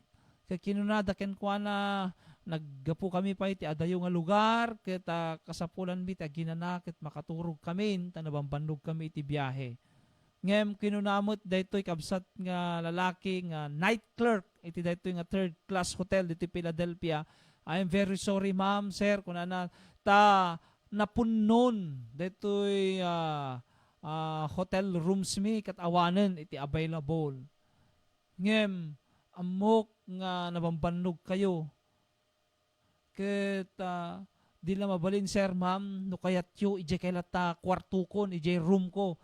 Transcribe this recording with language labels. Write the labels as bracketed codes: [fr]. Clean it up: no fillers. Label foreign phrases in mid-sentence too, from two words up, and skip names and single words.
[ilo] Ket kinunada ken kuana naggapu kami pa iti adayo nga lugar ket kasapulan mi ti aginana ket makaturog kami tanabambandog kami iti biyahe. Ngem kinunamot daytoy kabsat nga lalaki nga [en] night clerk [ilo] iti daytoy nga [en] third class hotel [ilo] dito Philadelphia. [en] I am very sorry ma'am, sir, [ilo] kung ta napunnon dito'y [en] hotel rooms [ilo] mi kat awanen iti [en] available. [ilo] Ngem, amok nga nabambannog kayo. Ket di la mabalin [en] sir ma'am, [ilo] no kayat yu, ije kailat ta kwarto ko, ije room ko.